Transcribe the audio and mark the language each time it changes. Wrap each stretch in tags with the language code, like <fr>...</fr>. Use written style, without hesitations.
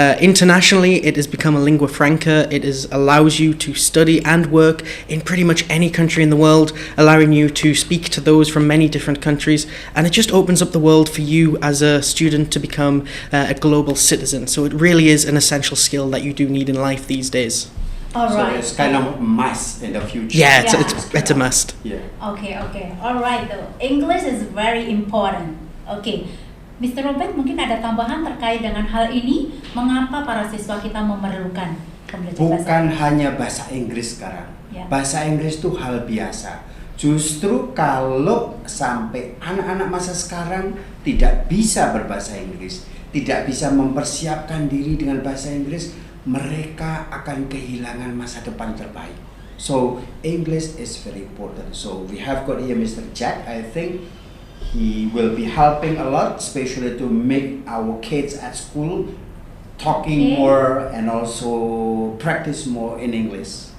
<en>Internationally, it has become a lingua franca. It allows you to study and work in pretty much any country in the world, allowing you to speak to those from many different countries, and it just opens up the world for you as a student to become a global citizen. So it really is an essential skill that you do need in life these days. All right. So it's kind of a must in the future. Yeah, Yeah. it's a must. Yeah. Okay. All right. Though English is very important. Okay. Mr.</en> <id>Robert, mungkin ada tambahan terkait dengan hal ini, mengapa para siswa kita memerlukan pembelajaran bahasa Bukan hanya bahasa Inggris sekarang. Ya. Bahasa Inggris itu hal biasa. Justru kalau sampai anak-anak masa sekarang tidak bisa berbahasa Inggris, tidak bisa mempersiapkan diri dengan bahasa Inggris, mereka akan kehilangan masa depan terbaik.</id> <en>So English is very important. So we have got here Mr. Jack. I think he will be helping a lot, especially to make our kids at school talking more and also practice more in English.</en>